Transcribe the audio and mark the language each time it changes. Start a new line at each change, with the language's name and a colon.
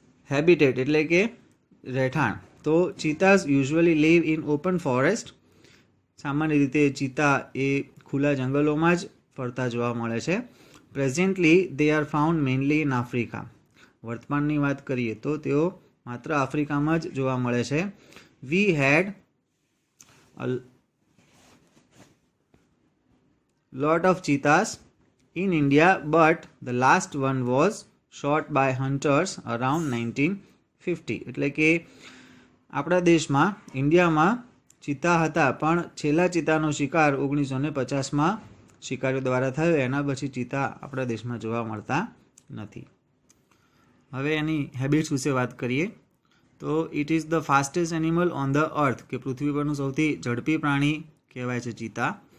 Gujarati: Habitat એટલે કે રહેઠાણ, તો
English: cheetahs usually live in open forest,
Gujarati: સામાન્ય રીતે ચિતા એ ખુલ્લા જંગલોમાં જ ફરતા જોવા મળે છે.
English: presently they are found mainly in Africa,
Gujarati: વર્તમાનની વાત કરીએ તો તેઓ માત્ર આફ્રિકામાં જ જોવા મળે છે.
English: We had lot of cheetahs in India, but the last one was shot by hunters around 1950.
Gujarati: એટલે કે આપણા દેશમાં, ઇન્ડિયામાં ચિતા હતા, પણ છેલ્લા ચિતાનો શિકાર 1950માં શિકારીઓ દ્વારા થયો. એના પછી ચિતા આપણા દેશમાં જોવા મળતા નથી. હવે એની હેબિટ્સ વિશે વાત કરીએ તો
English: it is the fastest animal on the earth,
Gujarati: કે પૃથ્વી પરનું સૌથી ઝડપી પ્રાણી કહેવાય છે ચિતા.